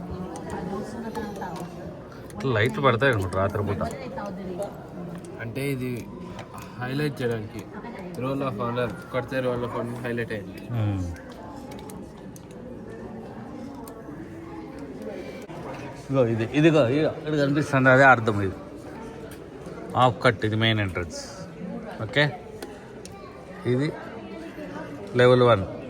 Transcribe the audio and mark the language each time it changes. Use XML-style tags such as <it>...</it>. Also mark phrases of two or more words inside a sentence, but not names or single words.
<tl>Announce na ng tao.</tl> <te>లైట్లు పడతాయి అనుకుంటా రాత్రిపూట.</te> <tl>Ano yung tao dali?</tl> <te>అంటే ఇది హైలైట్ చేయడానికి</te> <en>roll of honour</en> <te>కొడితే</te> <en>roll of honour</en> <te>హైలైట్ అయింది. ఇదిగో ఇక్కడ కనిపిస్తుంది, అదే అర్థం. ఇది ఆఫ్ కట్, ఇది</te> <en>main entrance.</en> <te>ఓకే, ఇది లెవెల్ 1.</te>